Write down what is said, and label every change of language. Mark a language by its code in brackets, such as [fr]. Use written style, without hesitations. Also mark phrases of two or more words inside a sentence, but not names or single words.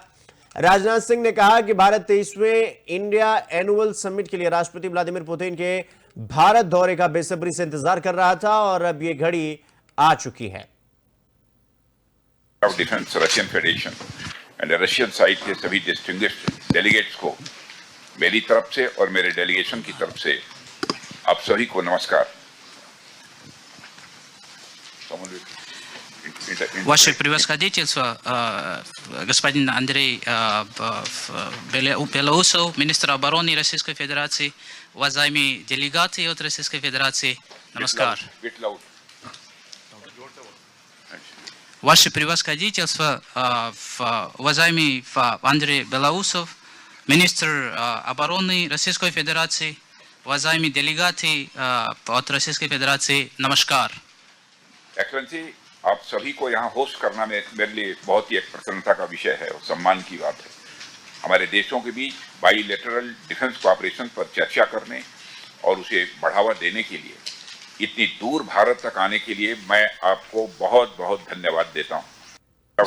[hi] राजनाथ सिंह ने कहा कि भारत 23वें इंडिया एनुअल समिट के लिए राष्ट्रपति व्लादिमीर पुतिन के भारत दौरे का बेसब्री से इंतजार कर रहा था और अब यह घड़ी आ चुकी है। [en] defence Russian Federation and Russian side [hi] के सभी [en] distinguished delegates [hi] को मेरी तरफ से और मेरे डेलीगेशन की तरफ से आप सभी को नमस्कार। [ru] Ваше превосходительство, господин Андрей Белоусов, министр обороны Российской Федерации, уважаемые делегаты от Российской Федерации, Намаскар. Ваше превосходительство, уважаемый Андрей Белоусов, министр обороны Российской Федерации, уважаемые делегаты от Российской Федерации, Намаскар. [hi] एक्सेलेंसी, आप सभी को यहाँ होस्ट करना मेरे लिए बहुत ही एक प्रसन्नता का विषय है और सम्मान की बात है। हमारे देशों के बीच [en] bilateral defence cooperation [hi] पर चर्चा करने और उसे बढ़ावा देने के लिए इतनी दूर भारत तक आने के लिए मैं आपको बहुत बहुत धन्यवाद देता हूँ।